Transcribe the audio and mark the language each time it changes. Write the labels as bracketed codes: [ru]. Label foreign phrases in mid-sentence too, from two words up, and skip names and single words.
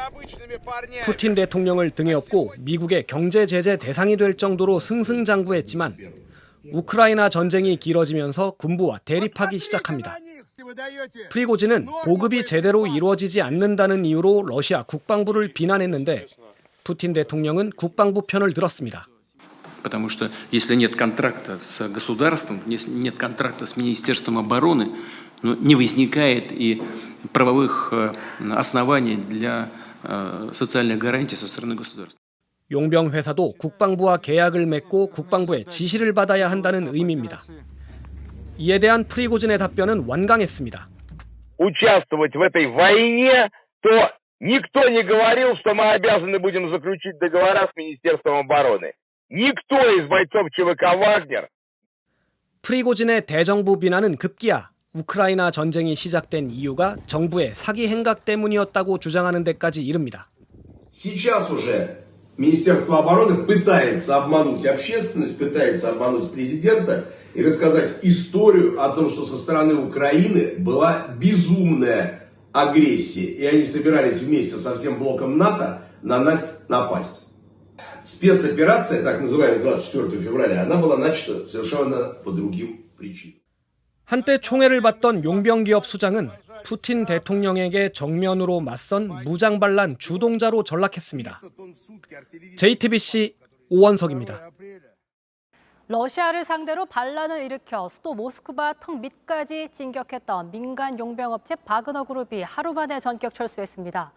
[ko] 푸틴 대통령을 등에 업고 미국의 경제 제재 대상이 될 정도로 승승장구했지만 우크라이나 전쟁이 길어지면서 군부와 대립하기 시작합니다. 프리고진은 보급이 제대로 이루어지지 않는다는 이유로 러시아 국방부를 비난했는데 푸틴 대통령은 국방부 편을 들었습니다. [ru] Потому что если нет контракта с государством, если нет контракта с Министерством обороны, не возникает и правовых оснований для социальных гарантий со стороны государства. [ko] 용병회사도 국방부와 계약을 맺고 국방부의 지시를 받아야 한다는 의미입니다. 이에 대한 프리고진의 답변은 완강했습니다. [ru] Участвовать в этой войне, то никто не говорил, что мы обязаны будем заключить договора с Министерством обороны. Никто из бойцов ЧВК «Вагнер». [ko] 프리고진의 대정부 비난은 급기야 우크라이나 전쟁이 시작된 이유가 정부의 사기 행각 때문이었다고 주장하는 데까지 이릅니다. [ru] Сейчас уже Министерство обороны пытается обмануть общественность, пытается обмануть президента и рассказать историю о том, что со стороны Украины была безумная агрессия, и они собирались вместе со всем блоком НАТО на нас напасть. Спецоперация, так называемая 24 февраля, она была начата совершенно по другим причинам. [ko] 한때 총애를 받던 용병기업 수장은 푸틴 대통령에게 정면으로 맞선 무장반란 주동자로 전락했습니다. JTBC 오원석입니다. 러시아를 상대로 반란을 일으켜 수도 모스크바 턱 밑까지 진격했던 민간 용병업체 바그너 그룹이 하루 만에 전격 철수했습니다.